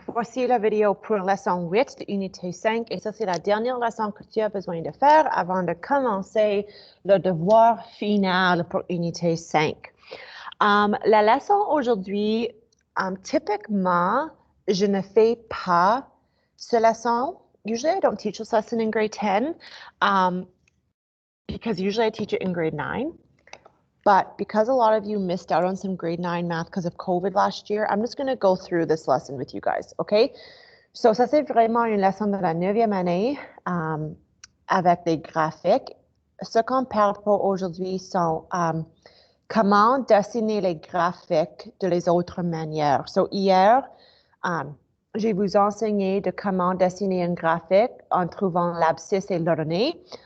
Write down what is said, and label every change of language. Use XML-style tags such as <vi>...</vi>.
<fr>Voici la vidéo pour leçon 8 de unité 5 et ça c'est la dernière leçon que tu as besoin de faire avant de commencer le devoir final pour unité 5. La leçon aujourd'hui, typiquement, je ne fais pas ce leçon.</fr> <en>Usually I don't teach this lesson in grade 10 because usually I teach it in grade 9. But because a lot of you missed out on some grade 9 math because of COVID last year, I'm just going to go through this lesson with you guys, okay?</en> <fr>So ça, c'est vraiment une leçon de la 9e année avec des graphiques. Ce qu'on parle pour aujourd'hui sont comment dessiner les graphiques de les autres manières. So hier, je vous enseigné de comment dessiner un graphique en trouvant l'abscisse et l'ordonnée.</fr>